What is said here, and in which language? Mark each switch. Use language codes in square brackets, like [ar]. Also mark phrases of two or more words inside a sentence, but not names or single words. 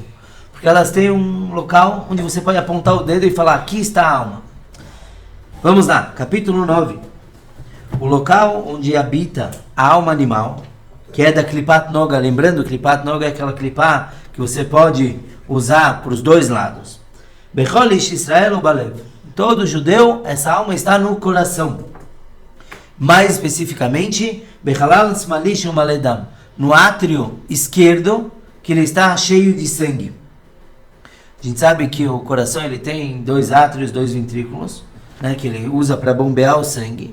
[pt] Porque elas têm um local onde você pode apontar o dedo e falar, aqui está a alma. Vamos lá, capítulo 9. O local onde habita a alma animal, que é da [he] קליפת נוגה. [pt] Lembrando, [he] קליפת נוגה [pt] é aquela Klipá que você pode usar para os dois lados. [he] בכל איש ישראל ובלב. [pt] Todo judeu, essa alma está no coração. Mais especificamente, [he] בחלל שמאלי שמלא דם, [pt] no átrio esquerdo, que ele está cheio de sangue. A gente sabe que o coração ele tem dois átrios, dois ventrículos, né, que ele usa para bombear o sangue.